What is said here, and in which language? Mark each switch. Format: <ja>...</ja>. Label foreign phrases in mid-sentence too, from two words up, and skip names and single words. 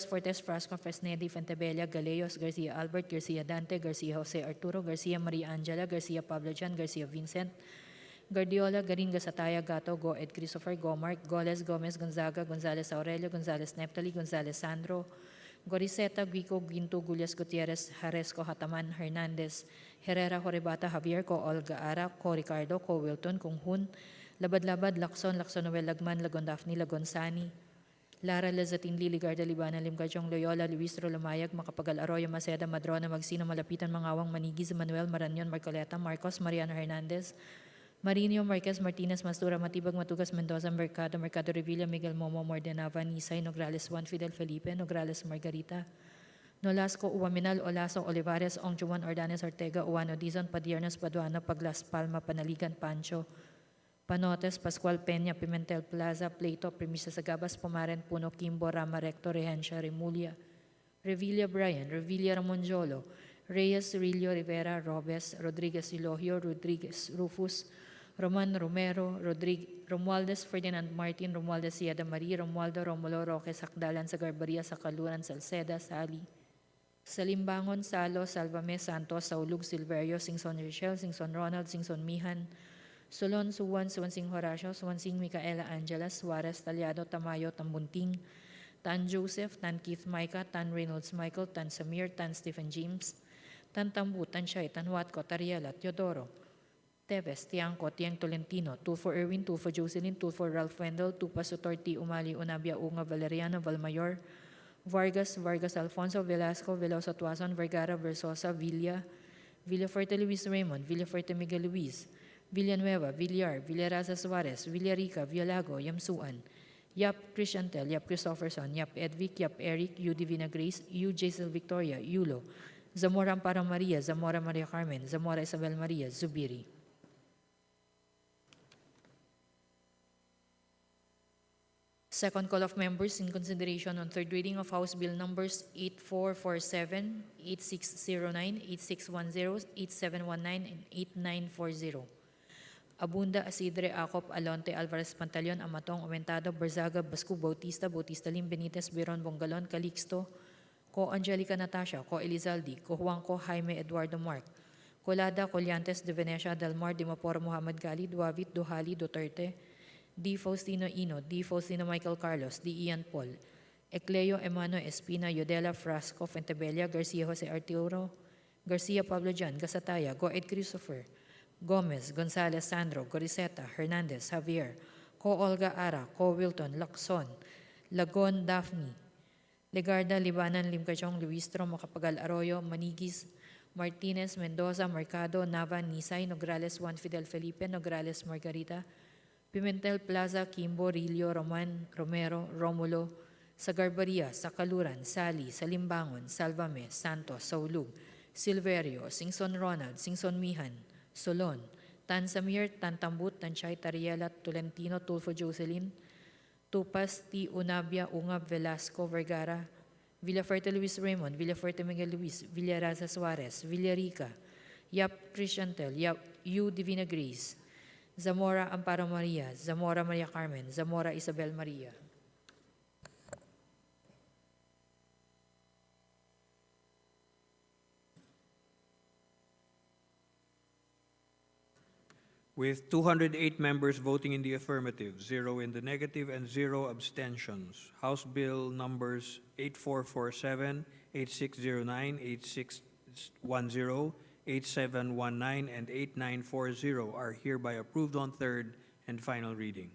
<en>Fortes, Frasco, Fresnedi, Fentebella, Galeos, Garcia Albert, Garcia Dante, Garcia Jose Arturo, Garcia Maria Angela, Garcia Pablo Jan, Garcia Vincent, Guardiola, Garinga Sataya, Gato, Go Ed Christopher, Gomark, Goles, Gomez, Gonzaga, Gonzales Aurelio, Gonzales Neptali, Gonzales Sandro, Goriseta, Guico, Ginto, Gulias Gutierrez, Jaresco, Hataman, Hernandez, Herrera, Horibata, Javier, Ko Olga Ara, Ko Ricardo, Ko Wilton, Kung Hun, Labad-Labad, Lacson, Noel Lagman, Lagon Daphne, Lagon Sani, Lara Lazatin, Liligarda, Libana, Limgachong, Loyola, Luis Rolomayag, Makapagal, Arroyo, Maceda, Madrona, Magsino, Malapitan, Mangawang, Manigis, Manuel, Maranyon, Marcoleta, Marcos, Mariano Hernandez, Marinio, Marquez, Martinez, Mastura, Matibag, Matugas, Mendoza, Mercado, Mercado Revilla, Miguel Momo, Mordenava, Nisay, Nograles, Juan Fidel Felipe, Nograles, Margarita, Nolasco, Uwaminal, Olaso, Olivares, Ong Juan, Ordanes, Ortega, Uwano, Dizon, Padiernos, Paduano, Paglas, Palma, Panaligan, Pancho, Panotes, Pascual Peña, Pimentel Plaza, Plato, Premisa Sagabas, Pumaren, Puno, Kimbo, Rama, Recto, Rehencia, Remulia, Revilla Brian, Revilla Ramonjolo, Reyes, Cirillo, Rivera, Robes, Rodriguez Ilogio, Rodriguez Rufus, Roman Romero, Romualdez Ferdinand Martin, Romualdez Sieda Marie, Romualdo Romulo Roque, Sakdalan, Sagarbaria, Sakaluran, Salceda, Sali, Salimbangon, Salo, Salvame, Santos, Saulug, Silverio, Singson Richel, Singson Ronald, Singson Mihan, Solon, Suwan, Suwansing Horacio, Suwansing Micaela Angela, Suarez, Talyado, Tamayo, Tambunting, Tan Joseph, Tan Keith Micah, Tan Reynolds Michael, Tan Samir, Tan Stephen James, Tan Tambu, Tan Shay, Tan Watco, Tariela, Teodoro, Teves, Tiangco, Tiang Tolentino, 2 for Erwin, 2 for Jocelyn, 2 for Ralph Wendell, 2 pa Sutorti, Umali, Unabia, Unga, Valeriano, Valmayor, Vargas, Alfonso, Velasco, Veloso Tuason, Vergara, Versosa, Villafuerte Luis Raymond, Villafuerte Miguel Luis, Villanueva, Villar, Villaraza Suarez, Villarica, Villalago, Yamsuan, Yap Christiantel, Yap Christopherson, Yap Edvic, Yap Eric, U Divina Grace, U Jaisel Victoria, Yulo, Zamora Amparo Maria, Zamora Maria Carmen, Zamora Isabel Maria, Zubiri. Second call of members in consideration on third reading of House Bill numbers 8447, 8609, 8610, 8719, and 8940. Abunda, Asidre, Acop, Alonte, Alvarez, Pantaleon, Amatong, Aumentado, Barzaga, Bascu, Bautista, Bautista Lim, Benitez, Biron, Bongalon, Calixto, Ko Angelica Natasha, Ko Elizalde, Ko Juanco, Jaime Eduardo Mark, Colada, Colyantes, De Venecia, Dalmar, Dimaporo, Muhammad Gali, Duavit, Duhali, Duterte, D. Faustino Ino, D. Faustino Michael Carlos, D. Ian Paul, Ecleo Emano Espina, Yodela Frasco, Fentebella, Garcia Jose Arturo, Garcia Pablo Jan, Gasataya, Go Ed Christopher, Gomez, Gonzales Sandro, Goriseta, Hernandez, Javier, Ko Olga Ara, Ko Wilton, Lacson, Lagon Daphne, Legarda, Libanan, Limcachong, Luistro, Macapagal Arroyo, Manigis, Martinez, Mendoza, Mercado, Nava, Nisay, Nograles, Juan Fidel Felipe, Nograles, Margarita, Pimentel Plaza, Kimbo, Rillo, Roman, Romero, Romulo, Sagarbaria, Sakaluran, Sali, Salimbangon, Salvame, Santos, Saulug, Silverio, Singson Ronald, Singson Mihan, Solon, Tan Samir, Tan Tambut, Tan Chay, Tariela, Tolentino, Tulfo Jocelyn, Tupas, T. Unabia, Ungab, Velasco, Vergara, Villafuerte Luis Raymond, Villafuerte Miguel Luis, Villaraza Suarez, Villarica, Yap Christiantel, Yap U Divina Grace, Zamora Amparo Maria, Zamora Maria Carmen, Zamora Isabel Maria. With 208 members voting in the affirmative, 0 in the negative, and 0 abstentions, House Bill numbers 8447, 8609, 8610, 8719, and 8940 are hereby approved on third and final reading.</en>